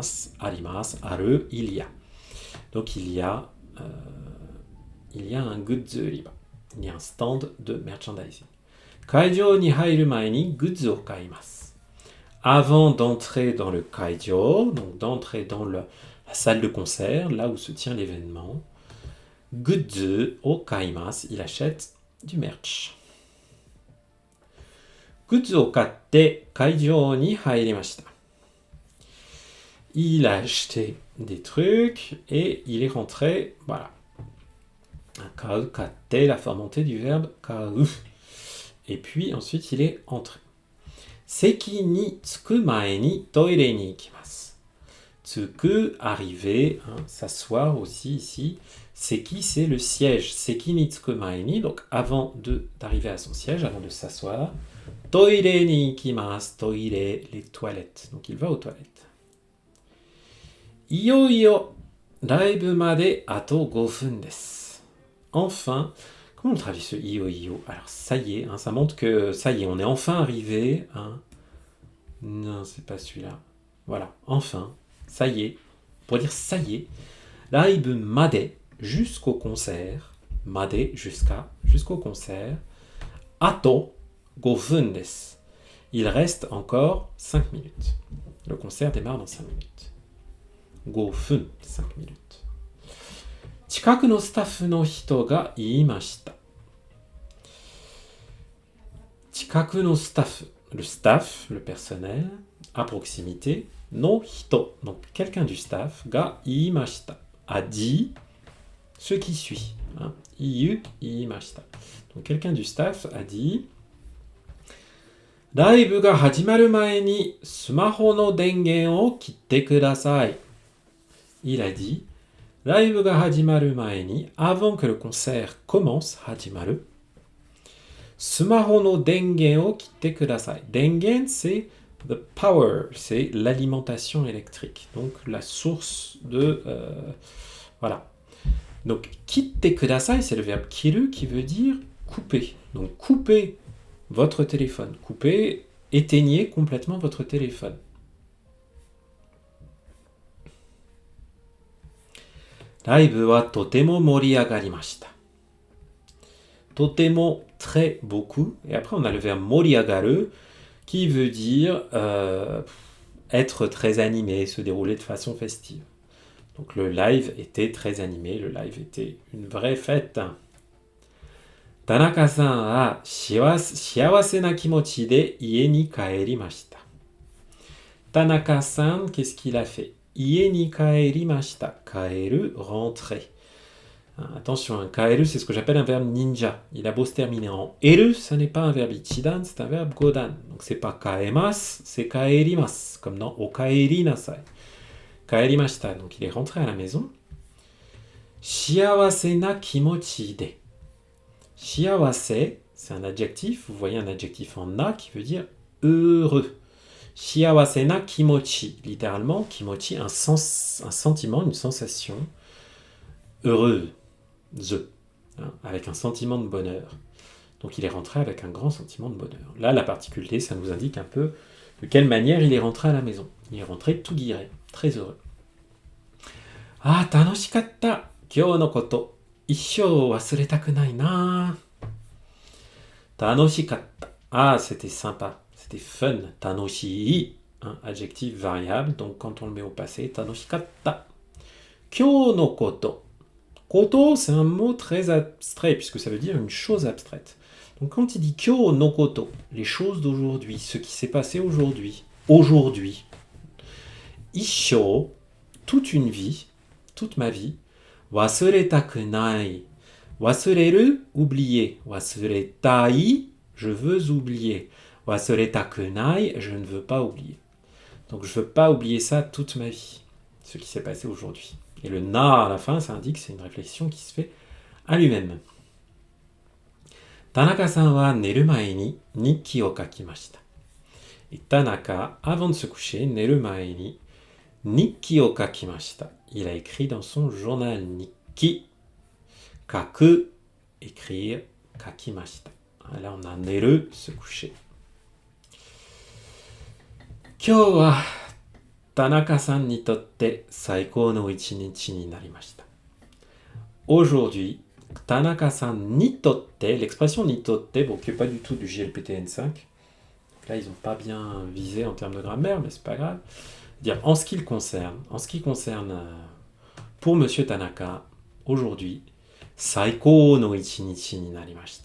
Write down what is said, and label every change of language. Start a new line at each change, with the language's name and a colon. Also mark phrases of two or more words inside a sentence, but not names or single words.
French: Arimasu, aru, il y a. Donc il y a il y a un
Japanese: グッズ売り場.
French: Il y a un stand de merchandising.
Japanese: 会場に入る前にグッズを買います.
French: Avant d'entrer dans le kaijo, donc d'entrer dans la salle de concert, là où se tient l'événement,
Japanese: グッズを買います,
French: il achète du merch.
Japanese: グッズを買って会場に入りました.
French: Il a acheté des trucs et il est rentré, voilà.
Japanese: 買う、買って,
French: la forme montée du verbe kau. Et puis ensuite il est entré.
Japanese: 席に着く前にトイレに行きます.
French: Tsuku, arriver, s'asseoir aussi ici. Seki, c'est le siège.
Japanese: 席に着く前に,
French: donc avant d'arriver à son siège, avant de s'asseoir.
Japanese: トイレに行きます.
French: Toire, les toilettes. Donc il va aux toilettes.
Japanese: いよ、ライブまであと5分です.
French: Enfin, comment on traduit ce iyo? Alors ça y est, ça montre que ça y est, on est enfin arrivé. Non, c'est pas celui-là. Voilà, enfin, ça y est. Pour dire ça y est,
Japanese: ライブまで,
French: jusqu'au concert. Made, jusqu'au concert.
Japanese: あと5分です.
French: Il reste encore 5 minutes. Le concert démarre dans 5 minutes. 5 分、5 minutes.
Japanese: 近くのスタッフの人が言いました。近くのスタッフ、
French: le staff, le personnel, à proximité,
Japanese: の人,
French: donc quelqu'un du staff,
Japanese: が言いました,
French: a dit ce qui suit. 言いました. Donc quelqu'un du staff a dit
Japanese: ライブが始まる前にスマホの電源を切ってください。
French: Il a dit,
Japanese: ライブが始まる前に,
French: avant que le concert commence,
Japanese: 始まる, スマホの電源を切ってください.
French: 電源,
English: c'est the power,
French: c'est l'alimentation électrique, donc la source de... voilà. Donc,
Japanese: 切ってください,
French: c'est le verbe 切る qui veut dire couper. Donc, coupez votre téléphone. Coupez, éteignez complètement votre téléphone.
Japanese: ライブはとても盛り上がりました.
French: Totemo, très beaucoup. Et après, on a le verbe moriagaru qui veut dire être très animé, se dérouler de façon festive. Donc le live était très animé, le live était une vraie fête.
Japanese: 田中さんは幸せな気持ちで家に帰りました.
French: Tanaka-san, qu'est-ce qu'il a fait?
Japanese: 家に帰りました。帰る,
French: rentrer. Attention, un kaeru, c'est ce que j'appelle un verbe ninja. Il a beau se terminer en eru, ça n'est pas un verbe ichidan, c'est un verbe godan. Donc c'est pas kaemas, c'est kaerimas, comme dans
Japanese: おかえりなさい.
French: Kaerimashita, donc il est rentré à la maison.
Japanese: 幸せな気持ちで.
French: Shiawase, c'est un adjectif, vous voyez un adjectif en na qui veut dire heureux.
Japanese: 幸せな気持ち,
French: littéralement, kimochi, un sentiment, une sensation heureuse, avec un sentiment de bonheur. Donc il est rentré avec un grand sentiment de bonheur. Là, la particularité, ça nous indique un peu de quelle manière il est rentré à la maison. Il est rentré tout guiré, très heureux.
Japanese: あ、楽しかった、今日のこと、一生忘れたくないな.
French: Tanoshikatta. Ah, c'était sympa, c'était fun. Tanoshii, adjectif variable, donc quand on le met au passé, tanoshikatta.
Japanese: 今日のこと.
French: Koto, c'est un mot très abstrait, puisque ça veut dire une chose abstraite. Donc quand il dit
Japanese: 今日のこと,
French: les choses d'aujourd'hui, ce qui s'est passé aujourd'hui, Issho, toute une vie, toute ma vie,
Japanese: 忘れたくない.
French: Wasureru, oublier. Wasuretai, je veux oublier.
Japanese: 忘れたくない,
French: je ne veux pas oublier. Donc je ne veux pas oublier ça toute ma vie, ce qui s'est passé aujourd'hui. Et le na à la fin, ça indique que c'est une réflexion qui se fait à lui-même.
Japanese: 田中さんは寝る前に日記を書きました.
French: Et Tanaka, avant de se coucher,
Japanese: 寝る前に日記を書きました.
French: Il a écrit dans son journal nikki. Kaku, écrire, kakimashita. Là, on a neru, se coucher.
Japanese: 今日は田中さんにとって最高の一日になりました.
French: Aujourd'hui,
Japanese: 田中さんにとって,
French: l'expression
Japanese: にとって,
French: bon, qui n'est pas du tout du JLPTN5. Là, ils n'ont pas bien visé en termes de grammaire, mais c'est pas grave. Dire en ce qui le concerne, pour Monsieur Tanaka, aujourd'hui,
Japanese: 最高の一日になりました.